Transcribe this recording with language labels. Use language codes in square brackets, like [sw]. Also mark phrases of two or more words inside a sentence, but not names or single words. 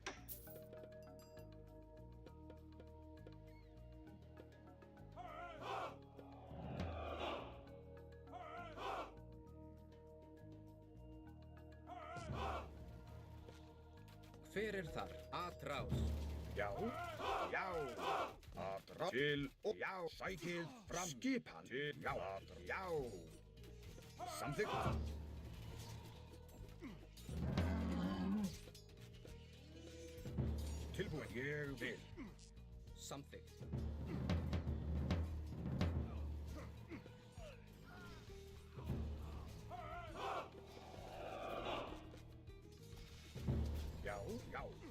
[is] Hver er þar? [pt] Atrás. [is] Já. Já. Atrás. Til og já. Sækið fram. Skipan. Til. Já. Já. Samþykkt. Tilbúinn. Ég vil. Samþykkt. Já. Já.